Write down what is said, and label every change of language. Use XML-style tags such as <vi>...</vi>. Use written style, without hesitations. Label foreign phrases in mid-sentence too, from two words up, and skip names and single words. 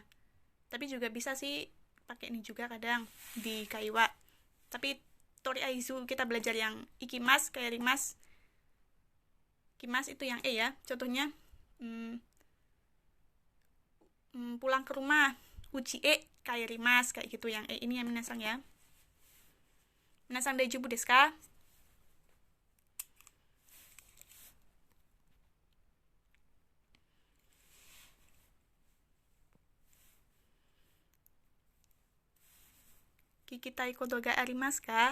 <id>Tapi juga bisa sih pakai ini juga kadang di kaiwa. Tapi</id> <ja>とりあえず</ja> <id>kita belajar yang</id> <ja>行きます、帰ります、来ます</ja> <id>itu yang ya. Contohnya pulang ke rumah,</id> <ja>うち帰ります</ja> <id>kayak gitu yang ini ya minasang ya.</id> <ja>皆さん大丈夫ですか? 聞きたいことがありますか?</ja>